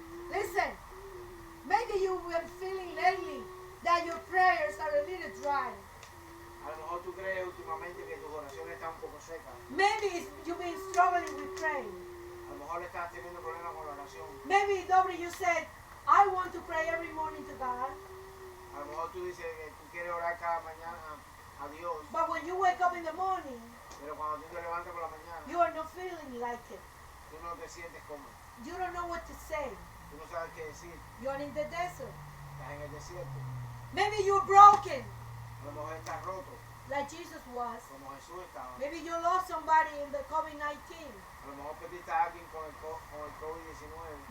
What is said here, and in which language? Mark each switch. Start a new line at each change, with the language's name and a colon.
English: Listen, maybe you've been feeling lately that your prayers are a little dry.
Spanish: A lo mejor tú crees últimamente que tus oraciones están un poco secas.
English: Maybe you've been struggling with praying.
Spanish: A lo mejor estás teniendo problemas con la oración.
English: Maybe, Dobry, you said, I want to pray every morning to God.
Spanish: A lo mejor tú dices que tú quieres orar cada mañana a Dios,
English: But when you wake up in the morning,
Spanish: pero cuando tú te levantas por la mañana,
English: you are not feeling like it.
Spanish: tú no te sientes cómodo.
English: You don't know what to say.
Spanish: Tú no sabes qué decir.
English: You are in the desert.
Spanish: Estás en el desierto.
English: Maybe you're broken,
Spanish: A lo mejor estás roto,
English: like Jesus was.
Spanish: como Jesús estaba.
English: Maybe you lost somebody in the COVID-19.
Spanish: A lo mejor perdiste a alguien con el COVID-19.